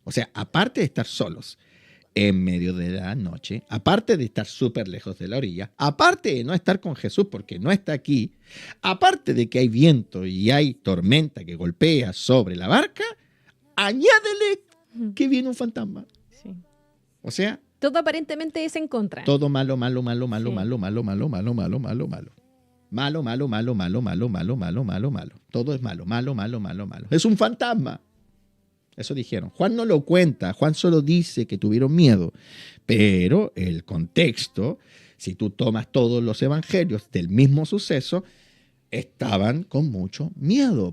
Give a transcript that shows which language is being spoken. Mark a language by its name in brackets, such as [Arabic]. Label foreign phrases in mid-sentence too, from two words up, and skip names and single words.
[Spanish] O sea, aparte de estar solos en medio de la noche, aparte de estar súper lejos de la orilla, aparte de no estar con Jesús porque no está aquí, aparte de que hay viento y hay tormenta que golpea sobre la barca, añádele que viene un fantasma. Sí. O sea, Todo aparentemente es en contra. todo malo, malo, malo, malo, Sí. malo, malo, malo, malo, malo, malo, malo. Malo, malo, malo, malo, malo, malo, malo, malo, malo. Todo es malo, malo, malo, malo, malo. Es un fantasma. Eso dijeron. Juan no lo cuenta, Juan solo dice que tuvieron miedo. Pero el contexto, si tú tomas todos los evangelios del mismo suceso, estaban con mucho miedo.